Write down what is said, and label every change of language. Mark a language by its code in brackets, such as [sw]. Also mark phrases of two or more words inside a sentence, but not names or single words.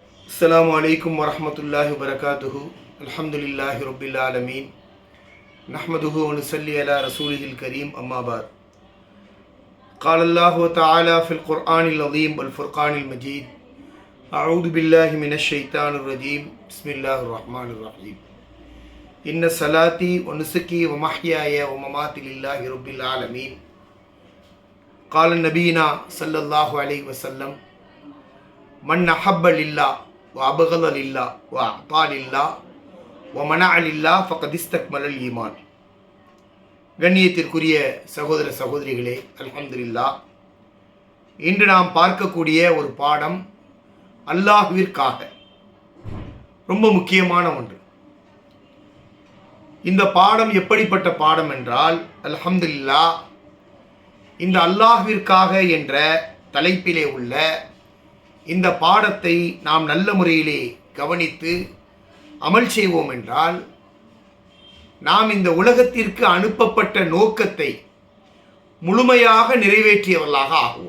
[ar] السلام عليكم ورحمة الله وبركاته. الحمد لله رب العالمين. نحمده ونصلي على رسوله الكريم. أما بعد. قال الله تعالى في القرآن العظيم والفرقان المجيد. أعوذ بالله من الشيطان الرجيم. بسم الله الرحمن الرحيم. إن صلاتي ونسكي ومحياي ومماتي لله رب العالمين. قال نبينا صلى الله عليه وسلم: من أحب لله وأبغض لله وأعطى لله ومنع لله فقد استكمل الإيمان. [ta] கண்ணியத்திற்குரிய சகோதர சகோதரிகளே, அல்ஹம்துலில்லாஹ். இன்று நாம் பார்க்கக்கூடிய ஒரு பாடம் அல்லாஹ்விற்காக, ரொம்ப முக்கியமான ஒன்று. இந்த பாடம் எப்படிப்பட்ட பாடம் என்றால், அல்ஹம்துலில்லாஹ், இந்த அல்லாஹ்விற்காக என்ற தலைப்பிலே உள்ள இந்த பாடத்தை நாம் நல்ல முறையிலே கவனித்து அமல் செய்வோம் என்றால் நாம் இந்த உலகத்திற்கு அனுப்பப்பட்ட நோக்கத்தை முழுமையாக நிறைவேற்றியவர்களாக ஆகுவோம்.